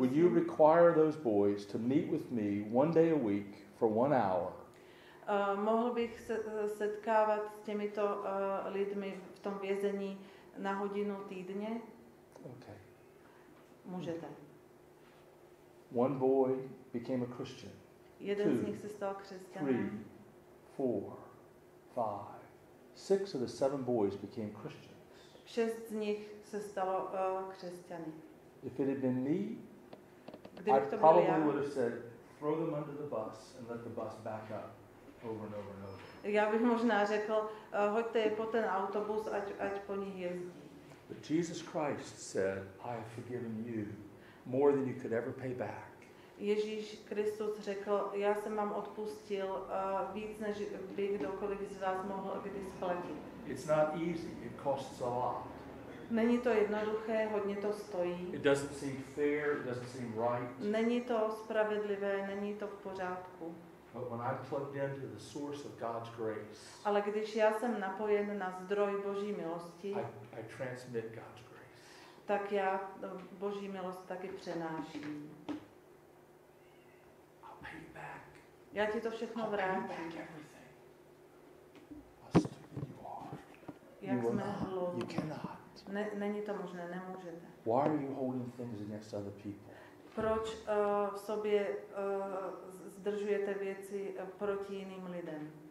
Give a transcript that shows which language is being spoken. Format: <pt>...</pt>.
<en>Would you require those boys to meet with me 1 day a week for 1 hour?</en> <cs>Mohl bych se setkávat s těmito lidmi v tom vězení na hodinu týdně?</cs> <en>Okay.</en> <cs>Můžete.</cs> <en>1 boy became a Christian.</en> <cs>Jeden z nich se stal křesťanem.</cs> <en>3, 4, 5, 6 of the 7 boys became Christians.</en> <cs>6 z nich se stalo křesťany.</cs> <en>If it had been me, I</en> <cs>Kdybych to byl</cs> <en>probably</en> <cs>já,</cs> <en>would have said, throw them under the bus and let the bus back up over and over and over.</en> <cs>já bych možná řekl, hoďte je po ten autobus, ať po nich jezdí.</cs> <en>But Jesus Christ said, I have forgiven you more than you could ever pay back.</en> <cs>Ježíš Kristus řekl, já jsem vám odpustil víc, než by kdokoliv z vás mohl kdy splatit.</cs> <en>It's not easy, it costs a lot.</en> <cs>Není to jednoduché, hodně to stojí.</cs> <en>It doesn't seem fair, it doesn't seem right.</en> <cs>Není to spravedlivé, není to v pořádku.</cs> <en>But when I'm plugged into the source of God's grace,</en> <cs>Ale když já jsem napojen na zdroj Boží milosti,</cs> <en>I transmit God's grace.</en> <cs>tak já Boží milost taky přenáším.</cs> <en>I'll pay you back.</en> <cs>Já ti to všechno</cs> <en>I'll pay you</en> <cs>vrátím.</cs> <en>back everything. How stupid you are.</en> <cs>Jak</cs> <en>You will</en> <cs>jsme</cs> <en>not.</en> <cs>hloupí.</cs> <en>You cannot.</en> <cs>Není to možné, nemůžete.</cs> <en>Why are you holding things against other people?</en> <cs>Proč v sobě zdržujete věci proti jiným lidem?</cs>